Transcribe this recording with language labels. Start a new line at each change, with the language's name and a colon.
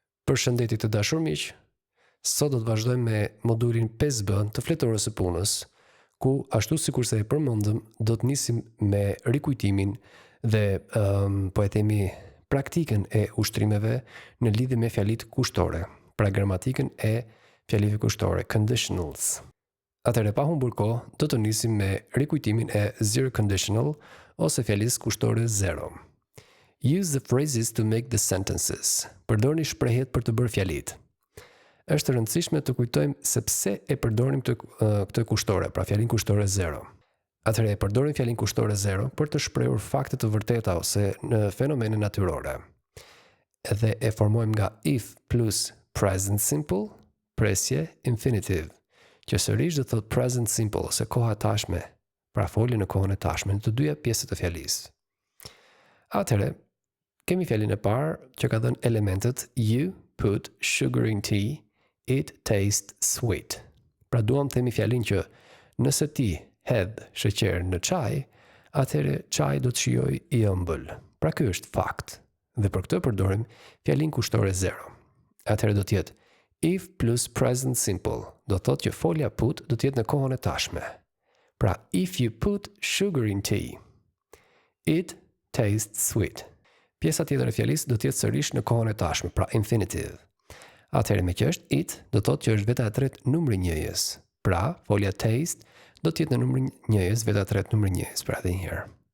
Albanian: Përshëndetje të dashur miq. Sot do të vazhdojmë me modulin 5B të fletorës së punës, ku ashtu sikur se e përmendëm, do të nisim me rikujtimin dhe po e themi praktikën e ushtrimeve në lidhje me fjalitë kushtore, pra gramatikën e fjalive kushtore, conditionals. Atëherë pa humbur kohë, do të nisim me rikujtimin e zero conditional ose fjalisë kushtore 0.
English: Use the phrases to make the sentences.
Albanian: Përdorni shprehjet për të bërë fjalitë. Është e rëndësishme të kujtojmë se pse e përdorim këtë kushtore, pra fjalin kushtore 0. Atëherë e përdorim fjalin kushtore 0 për të shprehur fakte të vërteta ose në fenomene natyrore. Dhe e formojmë nga
English: if plus present simple,
Albanian: presje infinitive, që sërish do thot present simple ose koha e tashme, pra folje në kohën e tashme në të dyja pjesët të fjalisë. Atëherë kemi fjalin e parë që ka dhënë elementet
English: you put sugar in tea, it tastes sweet.
Albanian: Pra duam të themi fjalin që nëse ti hedh sheqer në çaj, atëherë çaji do të shijojë i ëmbël. Pra ky është fakt. Dhe për këtë përdorim fjalin kushtore 0. Atëherë do të jetë
English: if plus present simple.
Albanian: Do thotë që folja put do të jetë në kohën e tashme.
English: Pra if you put sugar in tea, it tastes sweet.
Albanian: Pjesa tjetër e fjalisë do të jetë sërish në kohën e tashme, pra infinitive. Atëherë me që është it, do thotë që është veta e tretë numri njëjës. Pra, folja taste do të jetë në numri njëjës, veta e tretë numri njëjës, pra edhe një herë.